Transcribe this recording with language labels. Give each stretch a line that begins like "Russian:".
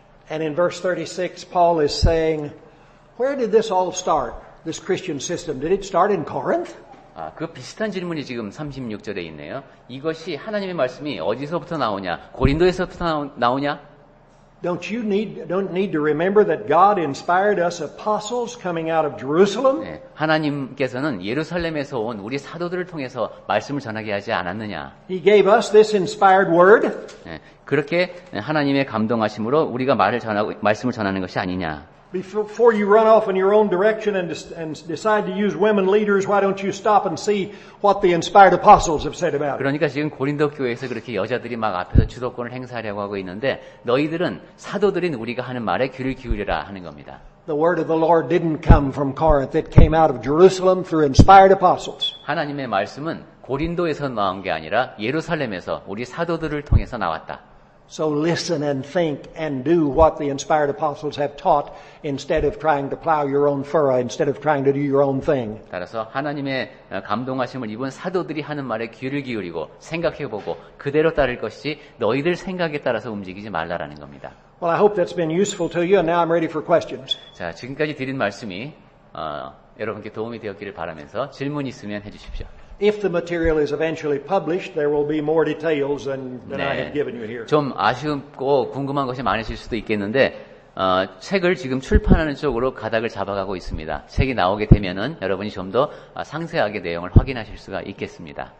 English: And in verse 36, Paul is saying, where did this all start? This Christian system, did it start in Corinth?
Korean: 그 비슷한 질문이 지금 36절에 있네요. 이것이 하나님의 말씀이 어디서부터 나오냐? 고린도에서부터 나오냐?
English: Don't need to remember that God inspired us apostles coming out of Jerusalem?
Korean: 네, 하나님께서는 예루살렘에서 온 우리 사도들을 통해서 말씀을 전하게 하지 않았느냐?
English: He gave us this inspired word.
Korean: 네, 그렇게 하나님의 감동하심으로 우리가 말씀을 전하는 것이 아니냐?
English: Before you run off in your own direction and decide to use women leaders, why don't you stop and see what the inspired apostles have said about it?
Korean: 그러니까 지금 고린도 교회에서 그렇게 여자들이 막 앞에서 주도권을 행사하려고 하고 있는데 너희들은 사도들인 우리가 하는 말에 귀를 기울이라 하는 겁니다.
English: The word of the Lord didn't come from Corinth. It came out of Jerusalem through inspired apostles.
Korean: 하나님의 말씀은 고린도에서 나온 게 아니라 예루살렘에서 우리 사도들을 통해서 나왔다.
English: So listen and think and do what the inspired apostles have taught instead of trying to plow your own furrow, instead of trying to do your own thing.
Korean: 따라서 하나님의 감동하심을 입은 사도들이 하는 말에 귀를 기울이고 생각해보고 그대로 따를 것이지 너희들 생각에 따라서 움직이지 말라라는 겁니다.
English: Well, I hope that's been useful to you, and now I'm ready for questions.
Korean: 자, 지금까지 드린 말씀이 여러분께 도움이 되었기를 바라면서 질문 있으면 해주십시오.
English: If the material is eventually published, there will be more details than I have given you here.
Korean: 좀 아쉽고 궁금한 것이 많으실 수도 있겠는데 책을 지금 출판하는 쪽으로 가닥을 잡아가고 있습니다. 책이 나오게 되면은 여러분이 좀 더 상세하게 내용을 확인하실 수가 있겠습니다.